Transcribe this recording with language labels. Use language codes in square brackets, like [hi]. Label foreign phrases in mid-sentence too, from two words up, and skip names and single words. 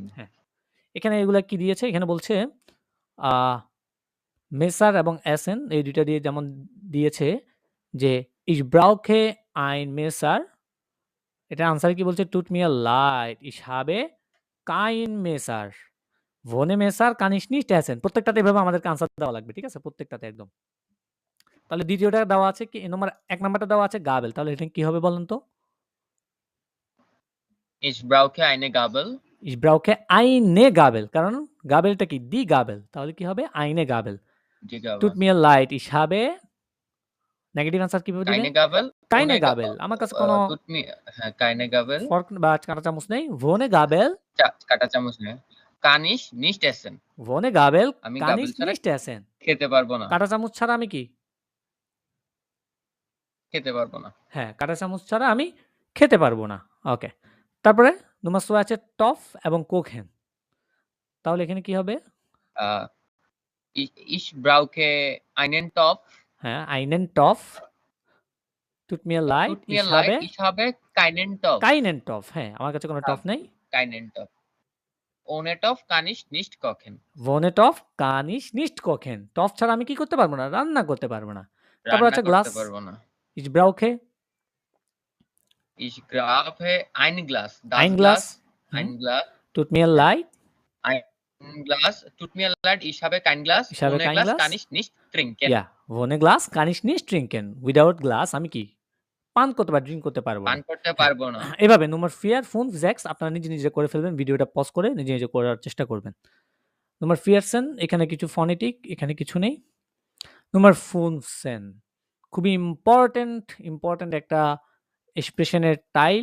[bn] হ্যাঁ এখানে এগুলা কি দিয়েছে এখানে বলছে মেসার এবং এসেন এই দুইটা দিয়ে যেমন দিয়েছে যে [de] Ich brauche ein Messer, [bn] এটা আনসার কি বলছে [de] Tut mir leid ich habe kein Messer ohne Messer kann ich nicht essen, [bn] প্রত্যেকটাতে এভাবে আমাদেরকে আনসার দেওয়া লাগবে, ঠিক আছে প্রত্যেকটাতে একদম। তাহলে দ্বিতীয়টা দেওয়া আছে কি এক নাম্বারটা দেওয়া আছে গাবেল, তাহলে এটা কি হবে বলেন তো? [de] Ich brauche eine Gabel. Ich brauche eine Gabel, [bn] কারণ গাবেলটা কি [de] die Gabel, [bn] তাহলে কি হবে [de] eine Gabel. Die Gabel. Tut mir leid ich habe নেগেটিভ আনসার কিভাবে দিবে? Keine Gabel. কাইনে Ohne [bn] গাবেল, আমার কাছে কোনো [de] tut mir, হ্যাঁ, keine Gabel. [bn] ফর্ক বা কাঁটা চামচ নেই। [de] ohne Gabel, [bn] কাঁটা চামচ নেই। [de] Kann ich nicht essen. ohne Gabel [bn] আমি [de] কানিস [bn] গাবেল ছাড়া [de] nicht essen, [bn] খেতে পারবো না। কাঁটা চামচ ছাড়া আমি কি খেতে পারবো না। হ্যাঁ কাঁটা চামচ ছাড়া আমি খেতে পারবো না। ওকে, তারপরে নম্বর 6 আছে টফ এবং কোকহেন, তাহলে এখানে কি হবে? আহ, [de] ich brauche einen Topf. হ্যাঁ einen Topf tut mir leid Tut mir ইস leid, হাবে ich habe keinen Topf. keinen Topf, [bn] হ্যাঁ আমার কাছে কোনো টফ নেই। [de] Keinen Topf. Ohne Topf kann ich nicht kochen. ohne Topf kann ich nicht kochen, [bn] টফ ছাড়া আমি কি করতে পারবো না? রান্না করতে পারবো না। তারপর রান্না আছে করতে গ্লাস, পারবো না। [de] Ich brauche Ich brauche ein Glas. Das ein Glas, Ein Glas. Tut mir leid Ein Glas. Tut mir leid, ich habe kein Glas. Ich habe Ohne kein Glas Glas. kann ich nicht trinken. ja ohne Glas kann ich nicht trinken, [bn] উইদাউট গ্লাস আমি কি পান করতে পারবো, ড্রিঙ্ক করতে পারবো পান না। করতে পারবো না। এভাবে নম্বর ফিয়ার ফোন জ্যাক্স আপনারা নিজে নিজে করে ফেলবেন, ভিডিওটা পজ করে নিজে নিজে করার চেষ্টা করবেন। নম্বর ফিয়ারসেন, এখানে কিছু ফনেটিক, এখানে কিছু নেই। নম্বর ফুনসেন, খুবই ইম্পর্টেন্ট একটা এক্সপ্রেশনের টাইল।